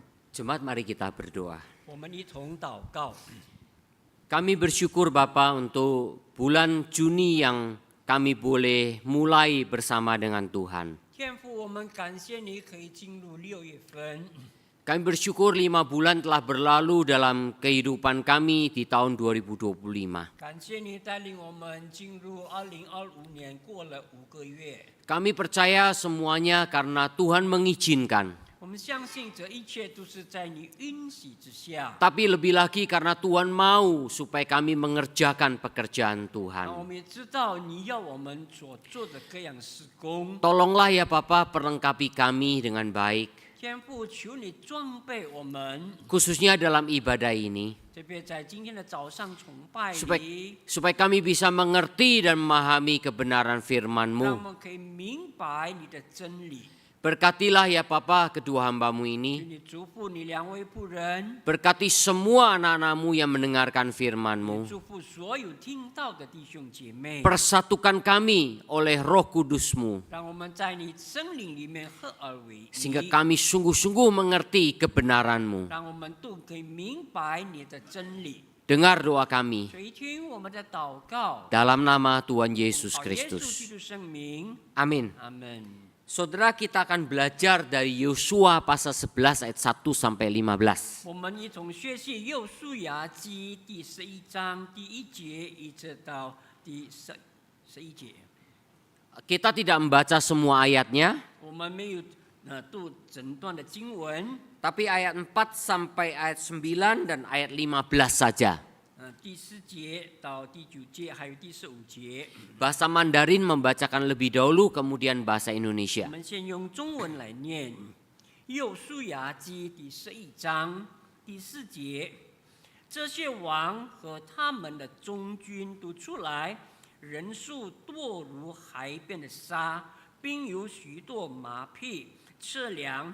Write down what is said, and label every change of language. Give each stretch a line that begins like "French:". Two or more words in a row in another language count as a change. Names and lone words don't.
Indonesian: Jemaat, mari kita berdoa.
Chinese: 我们一同祷告。
Indonesian: Kami bersyukur Bapa untuk bulan Juni yang kami boleh mulai bersama dengan Tuhan.
Chinese: 天父，我们感谢你可以进入6月份。
Indonesian: Kami bersyukur 5 bulan telah berlalu dalam kehidupan kami di tahun 2025.
Chinese: 感谢你带领我们进入2025年，过了5个月。
Indonesian: Kami percaya semuanya karena Tuhan mengizinkan.
Chinese: 我们相信这一切都是在你允许之下。
Indonesian: Tapi lebih lagi karena Tuhan mau supaya kami mengerjakan pekerjaan
Chinese: 那我
Indonesian: Tuhan.
Chinese: 们也知道你要我们所做的各样事工。
Indonesian: Tolonglah ya Bapa, perlengkapi kami dengan baik.
Chinese: 天父，求你装备我们，
Indonesian: Khususnya dalam ibadah ini.
Chinese: 特别在今天的早上崇拜
Indonesian: Supaya,
Chinese: 里，
Indonesian: supaya kami bisa mengerti dan memahami kebenaran
Chinese: 让我
Indonesian: firman-Mu.
Chinese: 们可以明白你的真理。
Indonesian: Berkatilah ya Bapa kedua hamba-Mu
Chinese: 求
Indonesian: ini.
Chinese: 你祝福你2位仆人，
Indonesian: Berkati semua anak-anak-Mu yang mendengarkan firman-Mu.
Chinese: 祝福所有听到的弟兄姐妹，
Indonesian: Persatukan kami oleh Roh Kudus-Mu.
Chinese: 让我们在你生灵里面合而为
Indonesian: Sehingga
Chinese: 一，
Indonesian: kami sungguh-sungguh mengerti kebenaran-Mu.
Chinese: 让我们都可以明白你的真理。
Indonesian: Dengar doa kami
Chinese: 垂听我们的祷告，
Indonesian: dalam nama Tuhan Yesus
Chinese: 靠耶稣基
Indonesian: Kristus.
Chinese: 督圣名，
Indonesian: Amin.
Chinese: 阿门。
Indonesian: Saudara, kita akan belajar dari Yosua pasal 11 ayat 1 sampai 15.
Chinese: 我们一同学习《又述雅记》第11章第1节一直到第11节。
Indonesian: Kita tidak membaca semua ayatnya,
Chinese: 我们没有读整段的经文，
Indonesian: tapi ayat 4 sampai ayat 9 dan ayat 15 saja.
Chinese: 第4节到第9节，还有第15节。
Indonesian: Bahasa Mandarin membacakan lebih dahulu, kemudian bahasa
Chinese: 我
Indonesian: Indonesia.
Chinese: 们先用中文来念《又述雅记》第11章第4节。这些王和他们的中军都出来，人数多如海边的沙，并有许多马匹、车辆。